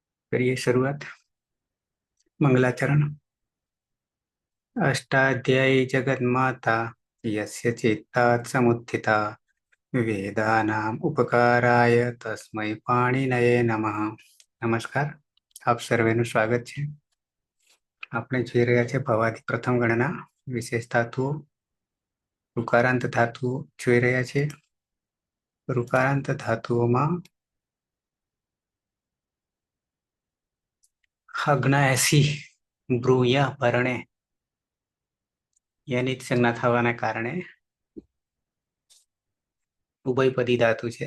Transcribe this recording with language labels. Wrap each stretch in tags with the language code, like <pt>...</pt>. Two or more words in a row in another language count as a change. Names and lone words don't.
<hi>करिए शुरुआत। मंगलाचरण।</hi> <sa>अष्टाध्यायी जगन्माता यस्य चित्तात् समुत्थिता वेदानाम् उपकाराय तस्मै पाणिनये नमः।</sa> <gu>नमस्कार, આપ સર્વેનું સ્વાગત છે। આપણે જોઈ રહ્યા છે ભવાદી પ્રથમ ગણના વિશેષ ધાતુઓ, ઋકારાંત ધાતુઓ જોઈ રહ્યા છે। ઋકારાંત ધાતુઓમાં અગ્નાએસી બ્રુયા ભરણે એની જ સંજ્ઞા થવાના કારણે ઉભયપદી ધાતુ છે।</gu>